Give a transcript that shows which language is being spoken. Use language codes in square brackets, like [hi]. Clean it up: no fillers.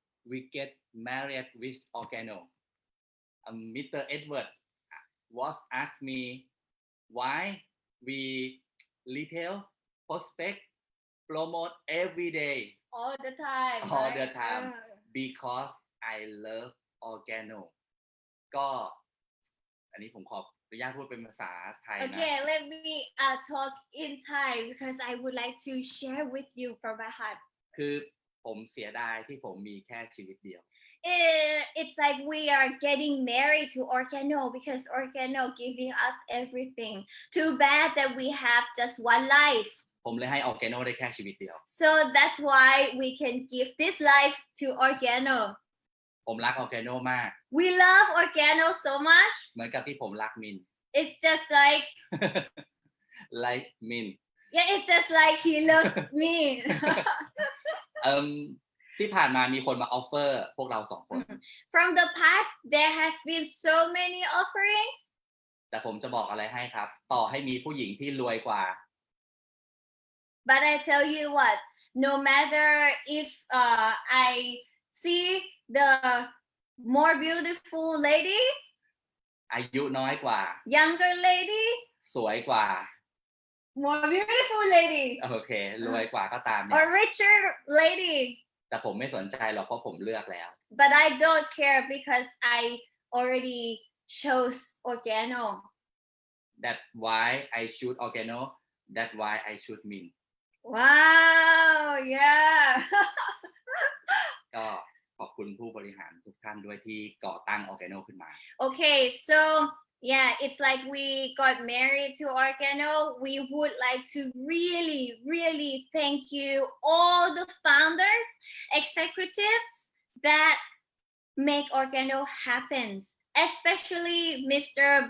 [en] We get married with Organo. Mr. Edward was asked me why we retail prospect promote every day all the time. because I love Organo [th] ก็อันนี้ผมขออนุญาตพูดเป็นภาษาไทยนะ [en] Okay, let me talk in Thai because I would like to share with you from my heart. [th] คือผมเสียดายที่ผมมีแค่ชีวิตเดียว [en] It's like we are getting married to Organo because Organo giving us everything. Too bad that we have just one life. [th] ผมเลยให้ Organo ได้แค่ชีวิตเดียว [en] So that's why we can give this life to Organo. [th] ผมรัก Organo มาก [en] We love Organo so much. [th] เหมือนกับที่ผมรักมิน [en] It's just like like มิน Yeah, it's just like he loves me. [th] ที่ผ่านมามีคนมาออฟเฟอร์พวกเรา2 คน [en] From the past there has been so many offerings. [th] แต่ผมจะบอกอะไรให้ครับต่อให้มีผู้หญิงที่รวยกว่า [en] But I tell you what, no matter if I see the more beautiful lady, [th] อายุน้อยกว่า [en] younger lady, [th] สวยกว่า [en] more beautiful lady, [th] โอเครวยกว่าก็ตามเนี่ย [en] or richer lady. [th] แต่ผมไม่สนใจหรอกเพราะผมเลือกแล้ว [en] But I don't care because I already chose Organo. That's why I choose Organo. That's why I choose Min. Wow, yeah. [th] ก็ขอบคุณผู้บริหารทุกท่านด้วยที่ก่อตั้ง Organo ขึ้นมา [en] Okay, so Yeah, it's like we got married to Organo. We would like to really, really thank you, all the founders, executives that make Organo happen, especially Mr.